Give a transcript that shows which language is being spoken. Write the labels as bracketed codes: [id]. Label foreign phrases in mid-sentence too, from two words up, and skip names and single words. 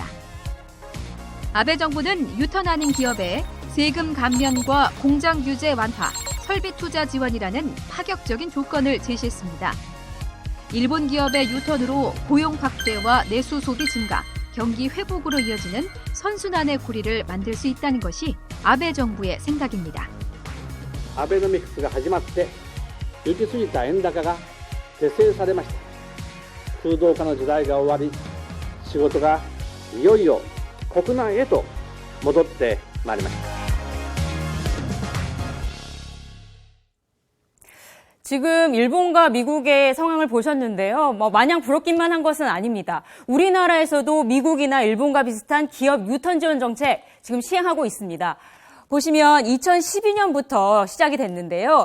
[ko] 아베 정부는 유턴하는 기업에 세금 감면과 공장 규제 완화, 설비 투자 지원이라는 파격적인 조건을 제시했습니다. 일본 기업의 유턴으로 고용 확대와 내수 소비 증가, 경기 회복으로 이어지는 선순환의 고리를 만들 수 있다는 것이 아베 정부의 생각입니다. [ja] 아베노믹스가 始まって行き過ぎた円高が是正されました。空洞化の時代が終わり、仕事がいよいよ国内へと戻ってまいりました。 [ko] 지금 일본과 미국의 상황을 보셨는데요. 마냥 부럽기만 한 것은 아닙니다. 우리나라에서도 미국이나 일본과 비슷한 기업 유턴 지원 정책 지금 시행하고 있습니다. 보시면 2012년부터 시작이 됐는데요.